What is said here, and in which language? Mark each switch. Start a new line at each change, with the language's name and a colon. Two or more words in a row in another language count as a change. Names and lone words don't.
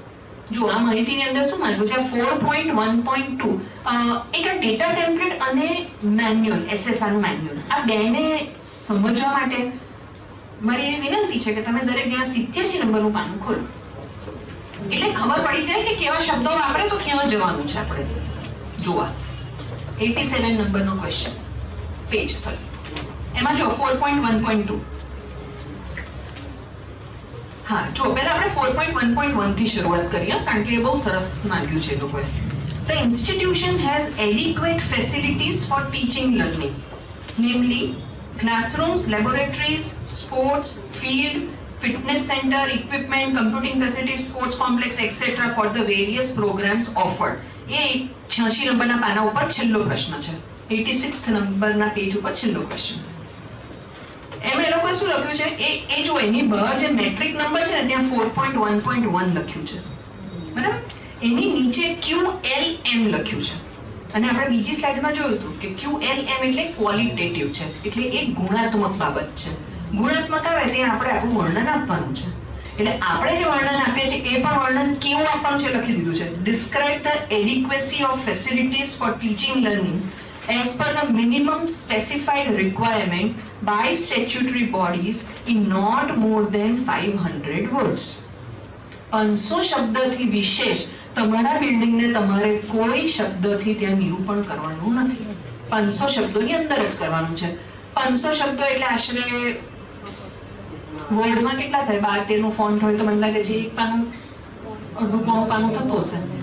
Gujarati: જો આ માહિતીની અંદર શું માંગ્યું છે 4.1.2 એક આ
English: data template
Gujarati: અને મેન્યુઅલ, SSR મેન્યુઅલ, આ બેને સમજવા માટે મારી એવી વિનંતી છે કે તમે દરેક જણા 87 નંબરનું પાનું ખોલો, એટલે ખબર પડી જાય કે કેવા શબ્દો વાપરે તો ક્યાં જવાનું છે આપણે જોવા. 87 નંબરનો
English: question page,
Gujarati: સોરી, એમાં જો 4.1.2. હા, જો પહેલા આપણે 4.1.1 થી શરૂઆત કરીએ, કારણ કે બહુ સરસ માંગ્યું છે લોકોએ.
English: The institution has adequate facilities for teaching learning, namely classrooms, laboratories, sports, field, fitness center, equipment, computing facilities, sports complex, etc. for the various programs offered.
Gujarati: એ 86 નંબરના પાના ઉપર છેલ્લો પ્રશ્ન છે. 86th નંબરના પેજ ઉપર છેલ્લો પ્રશ્ન. એમ એ લોકોએ શું લખ્યું છે એ જો એની બહાર જે
English: metric number
Gujarati: છે ને ત્યાં 4.1.1 લખ્યું છે, બરાબર. એની નીચે QLM લખ્યું છે. અને આપણે બીજી સ્લાઇડમાં જોયું હતું કે QLM એટલે ક્વોલિટેટિવ છે, એટલે એ ગુણાત્મક બાબત છે. ગુણાત્મક આવે ત્યાં આપણે આપણું વર્ણન આપવાનું છે. એટલે આપણે જે વર્ણન આપીએ છીએ એ પણ વર્ણન કેવું આપવાનું છે લખી દીધું છે.
English: describe the adequacy of facilities for teaching learning as per the minimum specified requirement by statutory bodies in not more than 500 words.
Gujarati: 500 શબ્દથી વિશેષ તમારા બિલ્ડિંગને તમારે કોઈ શબ્દથી ત્યાં નિરૂપણ કરવાનું નથી. 500 શબ્દોની અંદર જ કરવાનું છે. 500 શબ્દો એટલે આશરે વર્ડમાં કેટલા થાય? 12-13 નું ફોન્ટ હોય તો મને લાગે છે એક પાનું, અડધું પાનું થતું હશે.